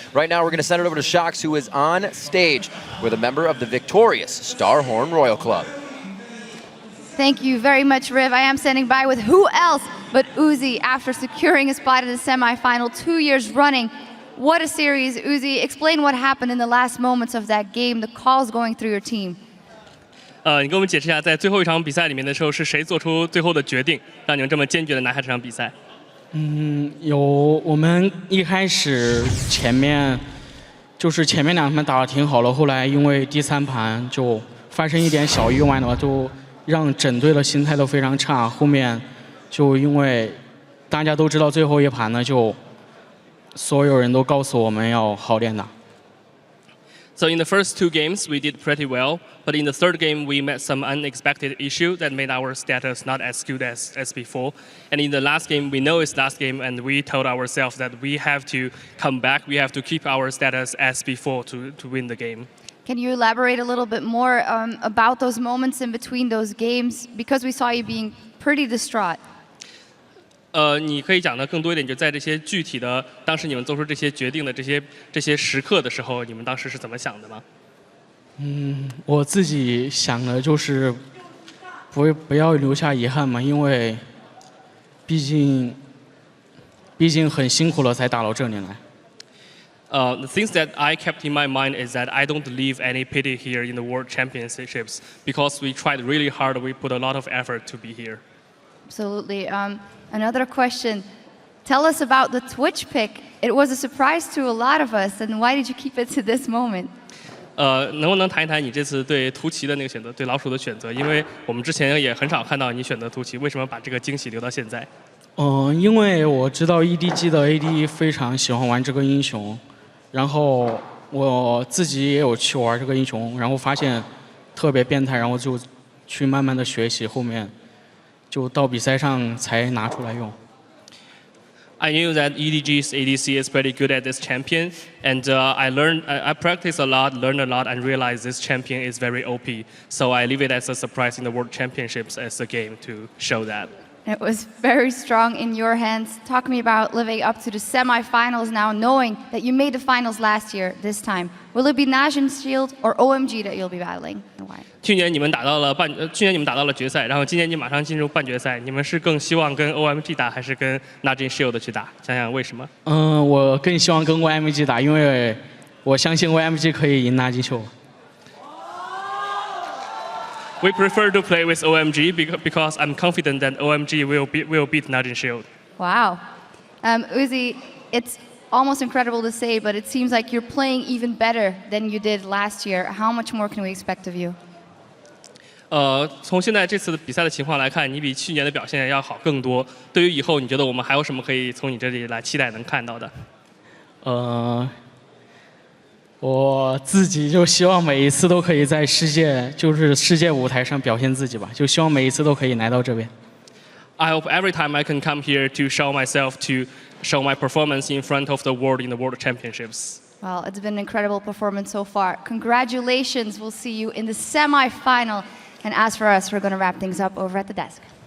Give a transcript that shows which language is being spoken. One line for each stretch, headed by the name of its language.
English: Right now, we're going to send it over to Shox, who is on stage with a member of the victorious Starhorn Royal Club. Thank you very much, Riv. I am standing by with who else but Uzi after securing a spot in the semifinal 2 years running. What a series, Uzi. Explain what happened in the last moments of that game, the calls going through your team.
Chinese: 你跟我们解释一下，在最后一场比赛里面的时候，是谁做出最后的决定，让你们这么坚决的拿下这场比赛？我们一开始前面2盘打得挺好了，后来因为第3盘就发生一点小意外的话，就让整队的心态都非常差。后面就因为大家都知道最后一盘呢，就所有人都告诉我们要好练打。
English: So in the first 2 games, we did pretty well, but in the 3rd game, we met some unexpected issue that made our status not as good as before. And in the last game, we know it's last game, and we told ourselves that we have to come back, we have to keep our status as before to win the game. Can you elaborate a little bit more about those moments in between those games? Because we saw you being pretty distraught.
Chinese: 你可以讲的更多一点，就在这些具体的，当时你们做出这些决定的这些时刻的时候，你们当时是怎么想的吗？我自己想的就是不要留下遗憾嘛，因为毕竟很辛苦了才打到这里来。
English: The things that I kept in my mind is that I don't leave any pity here in the World Championships because we tried really hard, we put a lot of effort to be here. Absolutely. Another question. Tell us about the Twitch pick. It was a surprise to a lot of us, and why did you keep it to this moment?
Chinese: 能不能谈一谈你这次对图奇的那个选择，对老鼠的选择？因为我们之前也很少看到你选择图奇，为什么把这个惊喜留到现在？因为我知道 EDG 的 AD 非常喜欢玩这个英雄，然后我自己也有去玩这个英雄，然后发现特别变态，然后就去慢慢的学习，后面就到比赛上才拿出来用。
English: I knew that EDG's ADC is pretty good at this champion, and I practiced a lot, learned a lot, and realized this champion is very OP. So I leave it as a surprise in the World Championships as a game to show that. It was very strong in your hands. Talk to me about living up to the semifinals now, knowing that you made the finals last year, this time. Will it be Najin's Shield or OMG that you'll be battling? And why?
Chinese: 去年你们打到了决赛，然后今年你马上进入半决赛，你们是更希望跟 OMG 打，还是跟 Najin Shield 去打？想想为什么？我更希望跟 OMG 打，因为我相信 OMG 可以赢 Najin Shield。
English: We prefer to play with OMG because I'm confident that OMG will beat Najin Shield. Wow. Uzi, it's almost incredible to say, but it seems like you're playing even better than you did last year. How much more can we expect of you?
Chinese: 从现在这次比赛的情况来看，你比去年的表现要好更多。对于以后，你觉得我们还有什么可以从你这里来期待能看到的？我自己就希望每一次都可以在世界舞台上表现自己吧，就希望每一次都可以来到这边。
English: I hope every time I can come here to show myself, to show my performance in front of the world in the World Championships. Well, it's been an incredible performance so far. Congratulations. We'll see you in the semi-final. And as for us, we're going to wrap things up over at the desk.